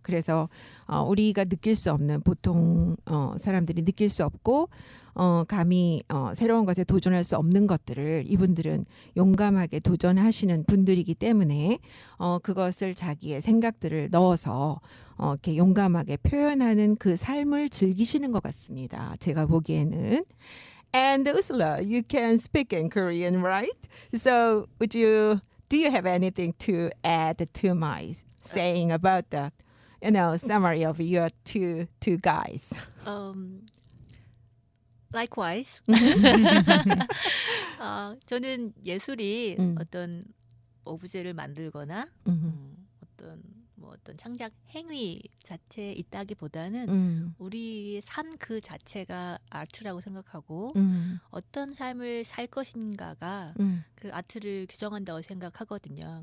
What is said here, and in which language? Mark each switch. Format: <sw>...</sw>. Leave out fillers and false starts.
<ko>그래서 우리가 느낄 수 없는 보통 사람들이 느낄 수 없고 감히 새로운 것에 도전할 수 없는 것들을 이분들은 용감하게 도전하시는 분들이기 때문에 그것을 자기의 생각들을 넣어서 이렇게 용감하게 표현하는 그 삶을 즐기시는 것 같습니다. 제가 보기에는.</ko> <en>And Ursula, you can speak in Korean, right? So do you have anything to add to my saying about the, summary of your two guys? Likewise.</en> <ko>저는 예술이 어떤 오브제를 만들거나 어떤 창작 행위 자체에 있다기보다는 우리의 삶 그 자체가 아트라고 생각하고 어떤 삶을 살 것인가가 그 아트를 규정한다고 생각하거든요.</ko>